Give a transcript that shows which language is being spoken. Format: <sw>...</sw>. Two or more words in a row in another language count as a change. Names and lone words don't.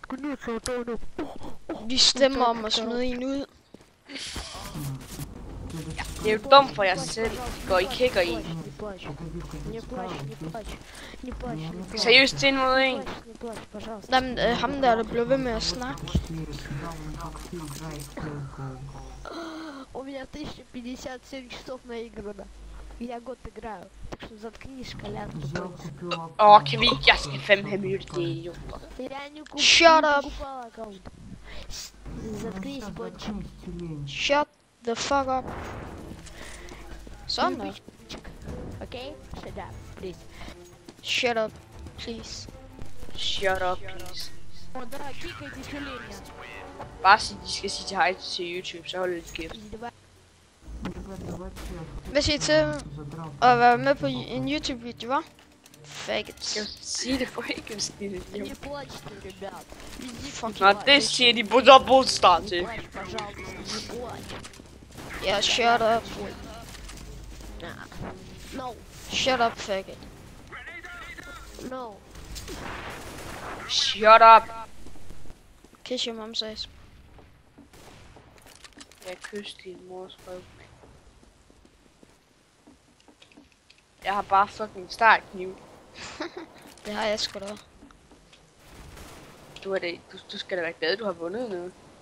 <da>Vi stemmer om at smide en ud. Det er jo dumt for jer selv. Går I kigger i. Seriøst til mod en. Jamen, ham der blev ved med at snakke.</da> <ru>У меня 1057 часов наиграно. Я год играю. Так что заткнись, Колян.</ru> <da>Kan vi ikke? Jeg skal fandme have mødt det, jo.</da> <ru>Я не купил.</ru> <en>Shut up.</en> <ru>Аккаунт. Заткнись, Пончик.</ru> <en>Shut the fuck up.</en> <da>Sådan der.</da> <en>Окей? Shut up, please. Shut up, please. Shut up, please.</en> <ru>О, да, кикайте тюленя.</ru> <da>Bare sig, de skal sige til hej til YouTube, så holder de kæft. Hvad siger I til at være med på en YouTube-video, hva'? Faggots. Jeg sige det for ikke en skide.</da> <ru>Не плачьте, ребят.</ru> <da>Fucking Nå, det siger de på dobbeltstart til.</da> <ru>Плачь, пожалуйста, не плачь.</ru> <en>Ja, shut up. No, Shut up, faggot. no. Shut up. Kiss your mom's ass.</en> <da>Jeg kysste din mors røv. Jeg har bare fucking startkniv. Det har jeg sgu da. Du skal da være glad, du har vundet noget.</da>